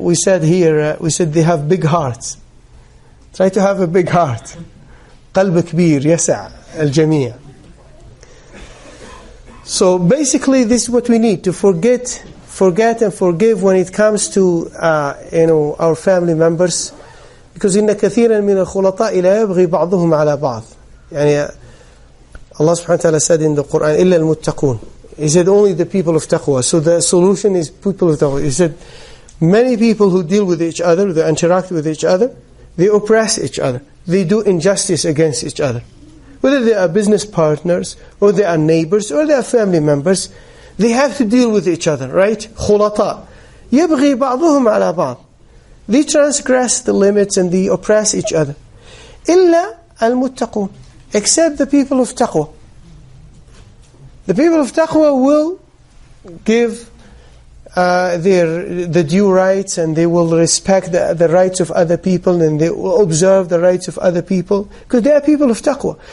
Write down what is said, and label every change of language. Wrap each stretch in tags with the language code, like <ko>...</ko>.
<en>We said here, they have big hearts. Try to have a big heart.</en> <ar>قلب كبير يسع الجميع.</ar> <en>So basically this is what we need, to forget and forgive when it comes to our family members. Because</en> <ar>إن كثيرا من الخلطاء لا يبغي بعضهم على بعض.</ar> <en>Allah subhanahu wa ta'ala said in the Quran,</en> <ar>إلا المتقون.</ar> <en>He said only the people of taqwa. So the solution is people of taqwa. He said many people who deal with each other, they interact with each other, they oppress each other, they do injustice against each other. Whether they are business partners, or they are neighbors, or they are family members, they have to deal with each other, right?</en> <ar>خلطاء يبغي بعضهم على بعض.</ar> <en>They transgress the limits and they oppress each other.</en> <ar>إلا المتقون,</ar> <en>except the people of taqwa. The people of taqwa will give the due rights, and they will respect the rights of other people, and they will observe the rights of other people, because they are people of taqwa.</en>